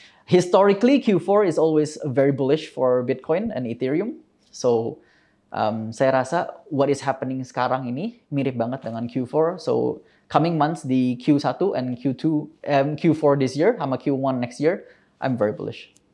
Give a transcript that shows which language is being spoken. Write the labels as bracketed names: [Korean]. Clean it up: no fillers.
[English] Historically, Q4 is always very bullish for Bitcoin and Ethereum. [Indonesian] So, saya rasa [English] what is happening [Indonesian] sekarang ini mirip banget dengan Q4. [English] So, coming months di Q1 and Q4 this year sama Q1 next year, I'm very bullish.